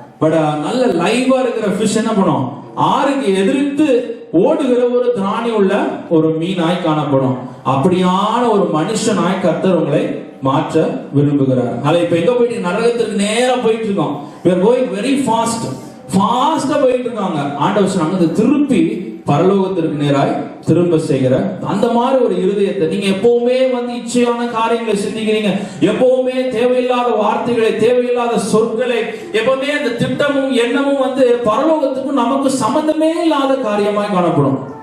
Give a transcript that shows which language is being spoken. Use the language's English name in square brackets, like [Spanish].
[Tamil] But நல்ல லைவா இருக்கிற ஃபிஷ் என்ன பண்ணும், ஆறுக்கு எதிர்த்து ஓடுகிற ஒரு திராணி உள்ள ஒரு மீனாய் காணப்படும். அப்படியான ஒரு மனுஷனாய் கர்த்தர் உங்களை மாற்ற விரும்புகிறார். அதை இப்ப எங்க போயிட்டு, நரகத்திற்கு நேரா போயிட்டு இருக்கோம். [English] we are going very fast, [Tamil] ஃபாஸ்டா போயிட்டு இருக்காங்க. ஆண்டவர் சொன்னாங்க, திருப்பி பரலோகத்திற்கு நேராய் திரும்ப செய்கிற அந்த மாதிரி ஒரு இருதயத்தை. நீங்க எப்பவுமே இச்சையான காரியங்களை சிந்திக்கிறீங்க, எப்பவுமே தேவையில்லாத வார்த்தைகளை, தேவையில்லாத சொற்களை, எப்பவுமே அந்த திட்டமும் எண்ணமும் பரலோகத்துக்கும் நமக்கு சம்பந்தமே இல்லாத காரியமாய் காணப்படும்.